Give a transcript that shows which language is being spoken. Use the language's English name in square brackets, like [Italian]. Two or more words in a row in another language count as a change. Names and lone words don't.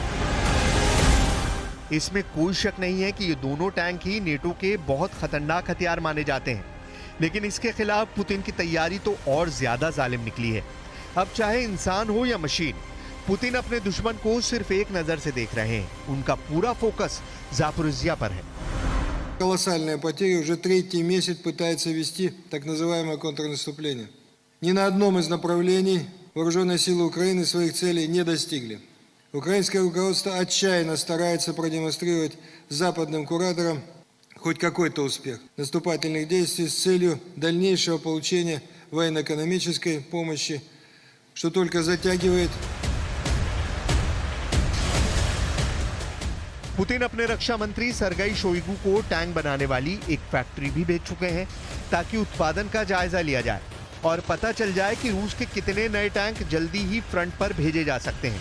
[Hindi] इसमें कोई शक नहीं है कि ये दोनों टैंक ही नेटो के बहुत खतरनाक हथियार माने जाते हैं, लेकिन इसके खिलाफ पुतिन की तैयारी तो और ज्यादा जालिम निकली है। अब चाहे इंसान हो या मशीन, पुतिन अपने दुश्मन को सिर्फ एक नजर से देख रहे हैं। उनका पूरा फोकस ज़ापोरिज्जिया पर है। [Russian] Колоссальные потери, уже третий месяц пытается вести так называемое контрнаступление. Ни на одном из направлений вооруженные силы Украины своих целей не достигли. Украинское руководство отчаянно старается продемонстрировать западным кураторам хоть какой-то успех наступательных действий с целью дальнейшего получения военно-экономической помощи, что только затягивает. [Hindi] पुतिन अपने रक्षा मंत्री सरगई शोइगु को टैंक बनाने वाली एक फैक्ट्री भी भेज चुके हैं ताकि उत्पादन का जायजा लिया जाए और पता चल जाए कि रूस के कितने नए टैंक जल्दी ही फ्रंट पर भेजे जा सकते हैं।